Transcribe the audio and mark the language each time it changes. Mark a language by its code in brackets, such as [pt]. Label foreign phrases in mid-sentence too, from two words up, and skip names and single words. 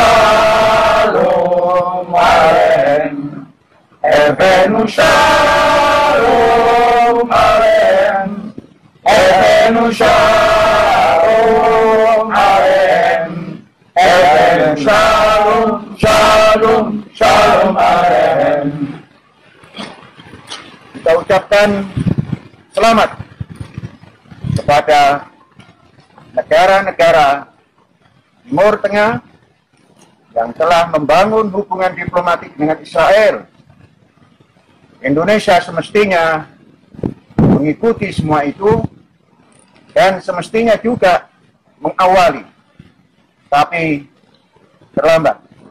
[he] שלום עליכם, הבאנו שלום עליכם, הבאנו שלום עליכם, הבאנו שלום, שלום, שלום עליכם. [id] Kita ucapkan selamat kepada negara-negara Timur Tengah yang telah membangun hubungan diplomatik dengan Israel. Indonesia semestinya mengikuti semua itu dan semestinya juga mengawali, tapi terlambat.